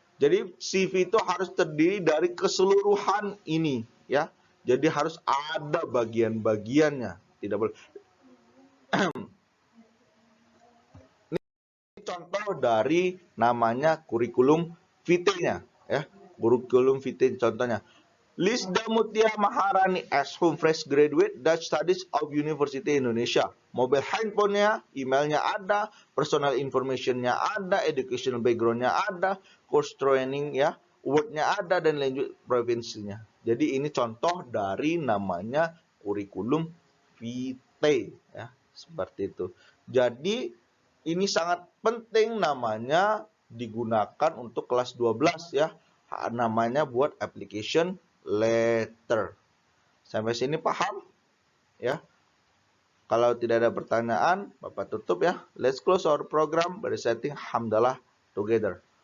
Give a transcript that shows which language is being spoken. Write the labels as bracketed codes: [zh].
[id] Jadi CV itu harus terdiri dari keseluruhan ini, ya. Jadi harus ada bagian-bagiannya, tidak boleh. Contoh dari namanya kurikulum vitae-nya, ya. Kurikulum vitae contohnya. [en] Lisda Mutia Maharani as home fresh graduate Dutch Studies of University Indonesia. [id] Mobile handphonenya, emailnya ada, personal informationnya ada, educational backgroundnya ada, course training, ya, wordnya ada, dan lanjut provinsinya. Jadi ini contoh dari namanya kurikulum vitae, ya, seperti itu. Jadi ini sangat penting, namanya digunakan untuk kelas 12, ya. Namanya buat application letter. Sampai sini paham? Ya. Kalau tidak ada pertanyaan, Bapak tutup, ya. [en] Let's close our program by reciting hamdalah together.